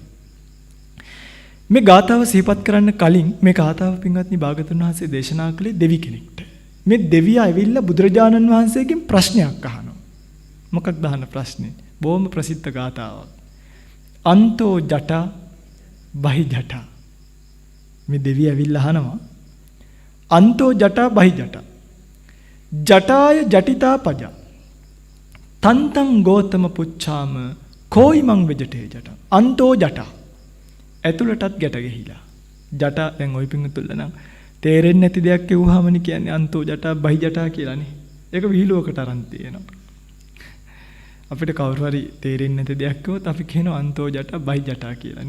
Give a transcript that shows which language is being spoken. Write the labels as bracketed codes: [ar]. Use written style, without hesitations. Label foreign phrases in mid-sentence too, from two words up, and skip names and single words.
[si] මේ ගාතාව සිහිපත් කරන්න කලින් මේ ගාතාව පින්වත්නි භාග්‍යතුන් වහන්සේ දේශනා කළේ දෙවි කෙනෙක්ට. මේ දෙවියා ඇවිල්ලා බුදුරජාණන් වහන්සේගෙන් ප්‍රශ්නයක් අහනවා. මොකක්ද අහන ප්‍රශ්නේ? බොහොම ප්‍රසිද්ධ ගාතාවක්. [pi] අන්තෝ ජටා බහි ජටා. [si] මේ දෙවියා ඇවිල්ලා අහනවා [pi] අන්තෝ ජටා බහි ජටා. ජටාය ජටිතා පජ. තන්තං ගෝතම පුච්ඡාම කෝයිමං වෙජටේ ජටා. අන්තෝ ජටා. [si] ඇතුළටත් ගැට ගහිලා. ජටා දැන් ওই පිංගුතුල්ල නම් තේරෙන්නේ නැති දෙයක් කියුවාමනේ කියන්නේ [pi] අන්තෝ ජටා බහි ජටා [si] කියලානේ. ඒක විහිළුවකට අරන් තියෙනවා. අපිට කවුරු හරි තේරෙන්නේ නැති දෙයක් කිව්වොත් අපි කියනවා [pi] අන්තෝ ජටා බහි ජටා [si] කියලානේ.